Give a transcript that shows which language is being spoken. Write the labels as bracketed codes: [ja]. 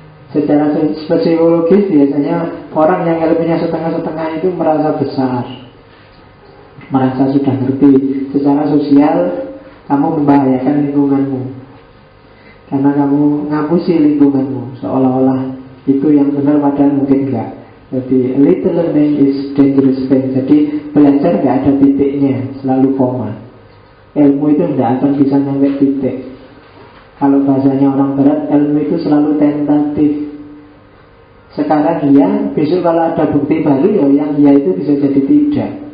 [id] Secara psikologis biasanya orang yang ilmunya setengah-setengah itu merasa besar, merasa sudah ngerti. Secara sosial kamu membahayakan lingkunganmu, karena kamu ngapusi lingkunganmu seolah-olah itu yang benar padahal mungkin enggak. Jadi [en] a little learning is dangerous thing. [id] Jadi belajar enggak ada titiknya, selalu koma. Ilmu itu enggak akan bisa sampai titik. Kalau bahasanya orang barat, ilmu itu selalu tentatif. Sekarang iya, besok kalau ada bukti baru ya yang iya itu bisa jadi tidak.